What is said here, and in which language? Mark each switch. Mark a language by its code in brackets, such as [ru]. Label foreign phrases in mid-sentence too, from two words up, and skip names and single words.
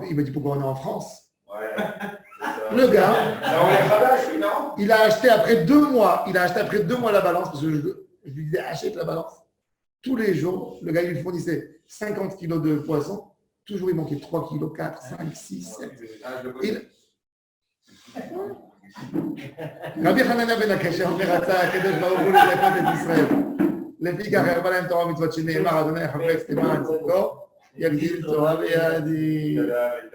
[fr] Il m'a dit, pourquoi on est en France? Le gars, il a acheté après 2 mois. Il a acheté après 2 mois la balance parce que je lui disais, achète la balance. Tous les jours, le gars, il lui fournissait 50 kilos de poisson. Toujours, il manquait 3 kilos, 4, 5, 6, 7. [he] רבי חנניה בן הקשה אומר, רצה הקדוש ברוך הוא לזכות את ישראל. לפיכך הרבה להם תורה ומצוות שנאמר, אדוני יחפץ למען צדקו, יגדיל תורה בידי.